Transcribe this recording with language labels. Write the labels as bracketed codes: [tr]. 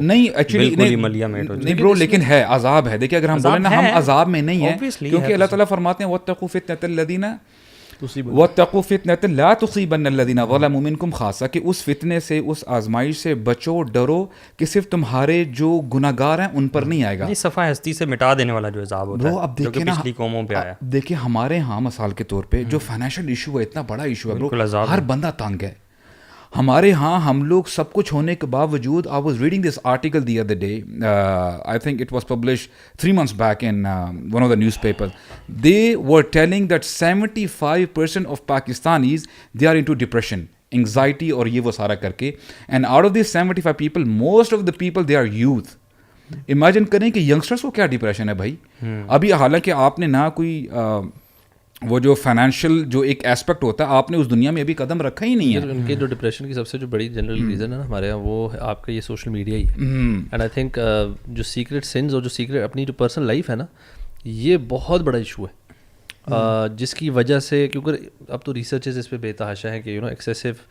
[ur] نہیں ایکچولی نہیں برو, لیکن ہے عذاب ہے. دیکھیے اگر ہم بولیں نا ہم عذاب میں نہیں ہیں, کیونکہ اللہ تعالیٰ فرماتے ہیں [ar] وَاتَّقُوا فِتْنَةَ الَّذِينَ وَاتَّقُوا فِتْنَةً لَا تُصِيبَنَّ الَّذِينَ ظَلَمُوا مِنكُمْ خَاصَّةً, [ur] کہ اس فتنے سے, اس آزمائش سے بچو, ڈرو کہ صرف تمہارے جو گناہگار ہیں ان پر نہیں آئے گا. یہ صفحہ ہستی سے مٹا دینے والا جو عذاب ہوتا ہے, اب دیکھیں نا پچھلی قوموں پہ آیا. دیکھیں ہمارے ہاں مثال کے طور پہ جو فائنینشیل ایشو ہے, اتنا بڑا ایشو ہے برو, ہر بندہ تنگ ہے. ہمارے ہاں ہم لوگ سب کچھ ہونے کے باوجود, [en] I was reading this article the other day, I think it was published 3 months back in one of the newspapers. They were telling that 75% of Pakistanis, they are into depression, anxiety [ur] اور یہ وہ سارا کر کے, [en] and out of these 75 people, most of the people they are youth. [ur] Imagine کریں کہ youngsters کو کیا ڈپریشن ہے بھائی. ابھی حالانکہ آپ نے نہ کوئی وہ جو فائنینشیل جو ایک ایسپیکٹ ہوتا ہے, آپ نے اس دنیا میں ابھی قدم رکھا ہی نہیں ہے. ان کے جو ڈپریشن کی سب سے جو بڑی جنرل ریزن ہے نا ہمارے یہاں, وہ آپ کا یہ سوشل میڈیا ہی ہے. [en] and I think [ur] جو سیکریٹ سینز اور جو سیکریٹ اپنی جو پرسنل لائف ہے نا, یہ بہت بڑا ایشو ہے, جس کی وجہ سے, کیونکہ اب تو ریسرچز اس پہ بے تحاشا ہیں کہ ایکسیسو